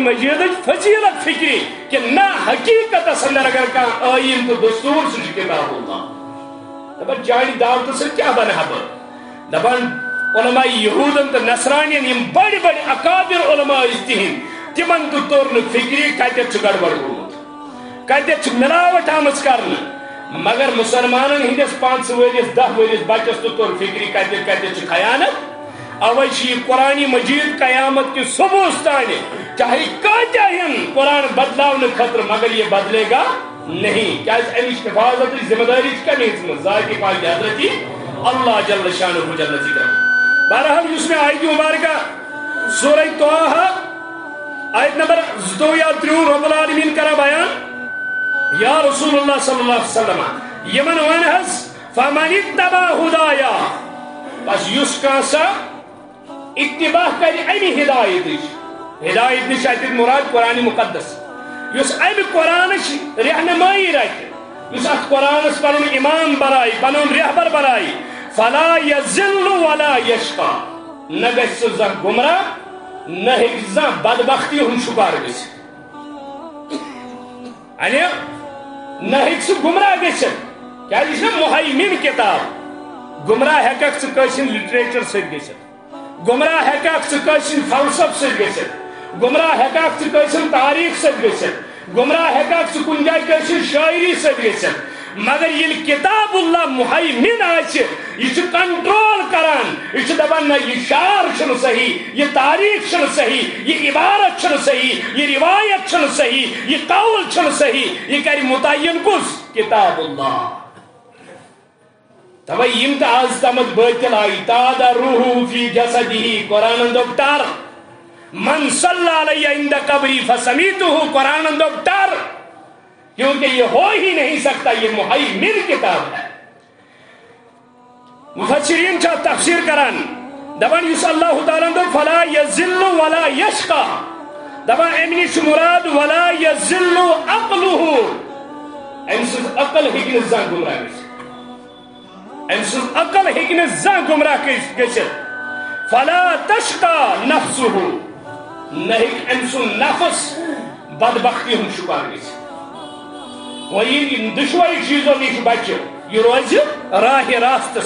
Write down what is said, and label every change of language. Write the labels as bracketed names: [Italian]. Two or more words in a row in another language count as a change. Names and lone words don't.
[Kashmiri] مجیدٕچ فضیلت فکری کہ نہ حقیقتس اندر اگر کانٛہہ ٲیٖن تہٕ دستور سُہ چھُ کتاب اللہ دپان چانہِ دعوتہٕ سۭتۍ کیٛاہ بنہٕ ہا بہٕ دپان علماء یہودن تہٕ نصرانین یم بڑِ بڑِ اکابر علماء ٲسۍ تِہنٛدۍ تمن تہِ توٚر نہٕ فکری کتٮ۪تھ چھُ گڑبڑ گوٚمُت کتٮ۪تھ چھِ ملاوٹ آمٕژ کرنہٕ مگر مسلمانن ہندس 5 ؤرِیس 10 ؤرِیس بچس تہِ توٚر فکری کتٮ۪تھ کتٮ۪تھ چھِ خیانت اوے چھِ یہ قرآن مجید [Urdu] قیامت کے صبح [Kashmiri] تانہِ چاہے کۭتیاہ یِن قرآن بدلاونہٕ خٲطرٕ [Urdu] مگر یہ بدلے گا نہیں [Kashmiri] کیازِ امِچ حفاظتٕچ ذمہ دٲری چھِ کمہِ ہیٚژمٕژ ذاتِ پاک حضرتی اللہ [Arabic] جل شانہ جل ذکرہ [Urdu] بہرحال اس میں آیت مبارکہ [Kashmiri] سورہ طٰہٰ آیت نمبر 2 یا 3 [Arabic] رب العالمین [Kashmiri] کرا بیان یا رسول اللہ [Arabic] صلی اللہ علیہ وسلم [Kashmiri] یمن ون حظ [Arabic] فمن اتبع ہدایا [Kashmiri] بس یس کانسا اتباع کر امی ہدایت نش ات مراد قرآن مقدس یس ام قرآن رہنمائی رٹ یس ات قرآنس پن امام بنائی پن رہبر بنائی [Arabic] فلا یذل ولا یشقا [Kashmiri] نہ گژھِ سُہ زانٛہہ گمراہ نہ ہیٚکہِ زانٛہہ بدبختی ہُنٛد شکار گٔژھِتھ یعنی نہ ہیٚکہِ سُہ گمراہ گٔژھِتھ کیازِ یہِ چھِ مُہیمن کتاب گمراہ ہیٚککھ ژٕ کٲنٛسہِ ہِنٛدِ لٹریچر سۭتۍ گٔژھِتھ گمراہ ہیٚککھ ژٕ کٲنٛسہِ ہِنٛدِ فلسفہٕ سۭتۍ گٔژھِتھ گمراہ ہیٚککھ ژٕ کٲنٛسہِ ہِنٛدِ تاریخ سۭتۍ گٔژھِتھ گمراہ ہیٚککھ ژٕ کُنہِ جایہِ کٲنٛسہِ ہِنٛدِ شاعری سۭتۍ گٔژھِتھ مگر ییٚلہِ کتاب اللہ مُہیمن آسہِ یہ چھُ کنٹرول کران یہ چھُ دپان نہ یہ شعر چھُنہٕ صحیح یہ تاریخ چھُنہٕ صحیح یہ عبارت چھُنہٕ صحیح یہ روایت چھُنہٕ صحیح یہ قول چھُنہٕ صحیح یہ کرِ متعین کُس کتاب اللہ توے یم تہ آز تامت باطل آئی تاد [Arabic] روح فی جسدہ [Kashmiri] قرآن دوٚپ ٹر [Arabic] من صلی علی عند قبری فسمیتہ [Kashmiri] قرآن دوٚپ ٹر [Urdu] کیونکہ یہ ہو ہی نہیں سکتا یہ مہیمن کتاب ہے [Kashmiri] مفسرین چھا تفسیر کران دپان یس اللہ تعالیٰ دوٚپ [Arabic] فلا یذل ولا یشقا [Kashmiri] دپان امہِ نش مراد [Arabic] ولا یذل [Kashmiri] عقلہ امہِ سٕنٛز عقل ہیٚکہِ نہٕ زانٛہہ گمراہ گٔژھِتھ امہِ سٕنٛز عقل ہیٚکہِ نہٕ زانٛہہ گمراہ گٔژھِتھ [Arabic] فلا تشقا نفسہ [Kashmiri] نہ ہیٚکہِ أمۍ سُنٛد نفس بدبختی ہُنٛد شکار گٔژھِتھ وۄنۍ ییٚلہِ دُشوَے چیٖزو نِش بچہِ یہ روز راہ راستس